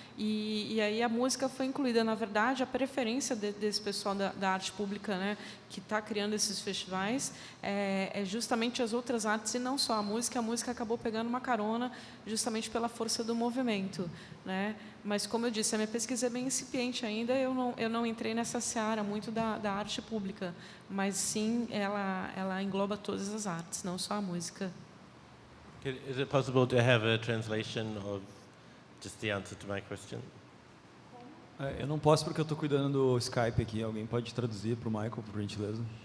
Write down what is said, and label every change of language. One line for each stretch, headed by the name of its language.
Portuguese: E aí a música foi incluída. Na verdade, a preferência desse pessoal da arte pública, né, que está criando esses festivais, é justamente as outras artes e não só a música. A música acabou pegando uma carona justamente pela força do movimento, né? Mas, como eu disse, a minha pesquisa é bem incipiente ainda, eu não entrei nessa seara muito da arte pública, mas sim, ela engloba todas as artes, não só a música.
English: Is it possible to have a translation of just the answer to my question?
Portuguese: Eu não posso porque eu estou cuidando do Skype aqui. Alguém pode traduzir para o Michael, por gentileza?